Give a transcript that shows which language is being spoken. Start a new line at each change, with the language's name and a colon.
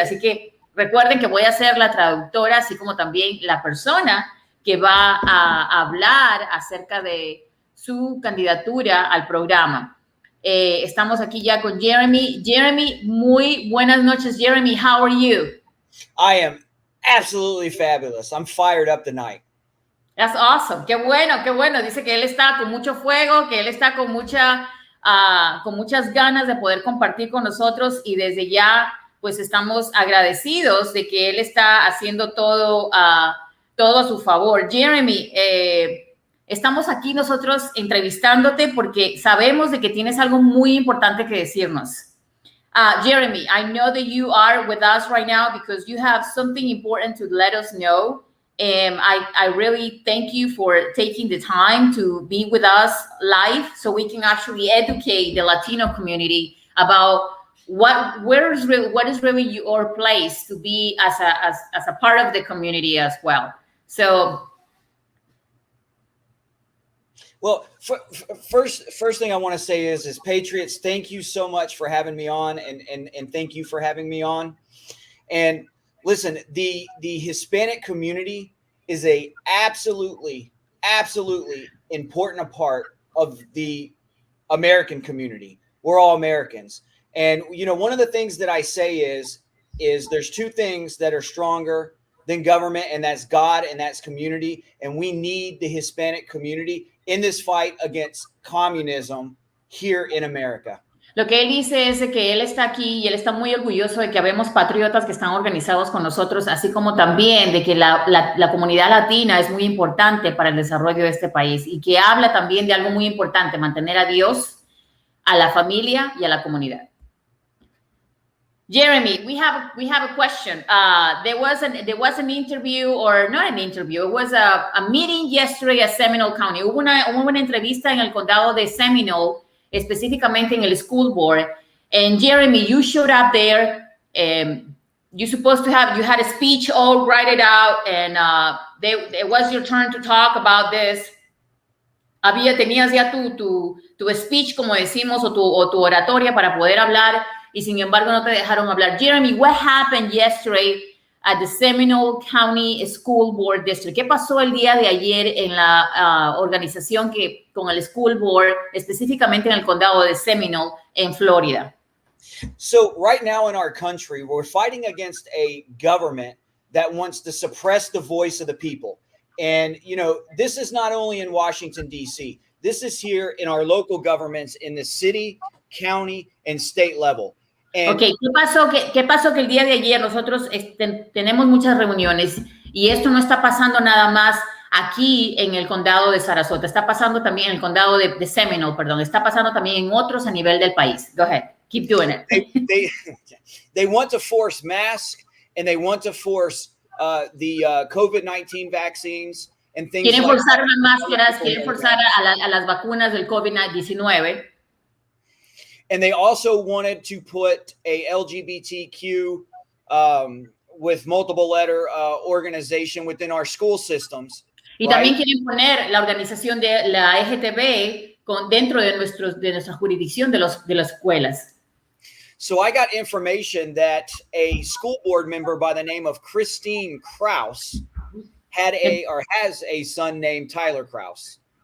Spanish: Así que recuerden que voy a ser la traductora, así como también la persona que va a hablar acerca de su candidatura al programa. Estamos aquí ya con Jeremy. Jeremy, muy buenas noches.
English: Jeremy, how are you? I am absolutely fabulous. I'm fired up tonight. That's awesome.
Spanish: Qué bueno, qué bueno. Dice que él está con mucho fuego, que él está con muchas ganas de poder compartir con nosotros y desde ya, pues estamos agradecidos de que él está haciendo todo a su favor. Jeremy, estamos aquí nosotros entrevistándote porque sabemos de que tienes algo muy importante que decirnos.
English: Jeremy, I know that you are with us right now because you have something important to let us know. I really thank you for taking the time to be with us live so we can actually educate the Latino community about what is really your place to be as a part of the community as well. So, well, first thing I want to say is Patriots, thank you so much for having me on, and thank you for having me on. And listen, the Hispanic community is a absolutely important part of the American community. We're all Americans. And, you know, one of the things that I say is there's two things that are stronger than government, and that's God and that's community. And we need the Hispanic community in this fight against communism here in America.
Spanish: Lo que él dice es que él está aquí y él está muy orgulloso de que habemos patriotas que están organizados con nosotros, así como también de que la comunidad latina es muy importante para el desarrollo de este país y que habla también de algo muy importante, mantener a Dios, a la familia y a la comunidad.
English: Jeremy, we have a question. There was an interview, or not an interview, it was a meeting yesterday at Seminole County.
Spanish: Hubo una entrevista en el condado de Seminole, específicamente en el school board.
English: And Jeremy, you showed up there. You had a speech all write it out, and it was your turn to talk about this.
Spanish: Tenías ya tu speech, como decimos, o tu oratoria para poder hablar. Y sin embargo no te dejaron hablar.
English: Jeremy, what happened yesterday at the Seminole County School Board District?
Spanish: ¿Qué pasó el día de ayer en la organización con el School Board, específicamente en el condado de Seminole, en Florida?
English: So right now in our country, we're fighting against a government that wants to suppress the voice of the people. And, you know, this is not only in Washington, D.C. This is here in our local governments in the city, county, and state level.
Spanish: Okay, ¿qué pasó que el día de ayer nosotros tenemos muchas reuniones y esto no está pasando nada más aquí en el condado de Sarasota, está pasando también en el condado de Seminole, perdón, está pasando también en otros a nivel del país.
English: Go ahead, keep doing it. They want to force masks and they want to force the COVID-19 vaccines and things.
Spanish: Quieren forzar las máscaras, quieren forzar a las vacunas del COVID-19.
English: And they also wanted to put a LGBTQ with multiple letter organization within our school systems.
Spanish: Y también quieren poner la organización de la LGTB dentro de nuestra jurisdicción de las escuelas.
English: So I got information that a school board member by the name of Kristine Kraus has a son named Tyler Kraus.